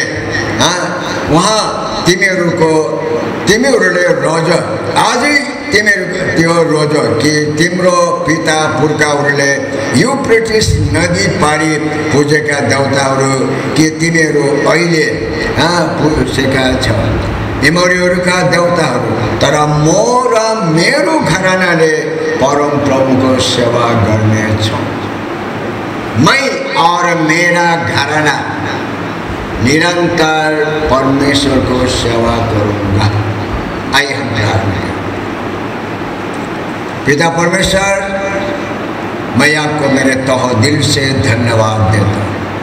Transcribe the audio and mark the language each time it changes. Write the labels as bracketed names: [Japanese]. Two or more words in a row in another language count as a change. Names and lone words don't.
[Nepali] वहाँ तिमीहरूले रोज आजै तिमीहरूको त्यो रोज कि तिम्रो पिता पुर्खाहरूले युफ्रेटिस नदी पारी पूजेका देवताहरू कि तिमीहरू अहिले पुजेका छौ तिमीहरूका देवताहरू। तर म र मेरो घरानाले परम प्रभुको सेवा गर्नेछौँ। [Hindi] मैं और मेरा घराना निरंतर परमेश्वर को सेवा करूँगा। आइए हम प्रार्थना करें। पिता परमेश्वर, मैं आपको मेरे तहे दिल से धन्यवाद देता हूँ।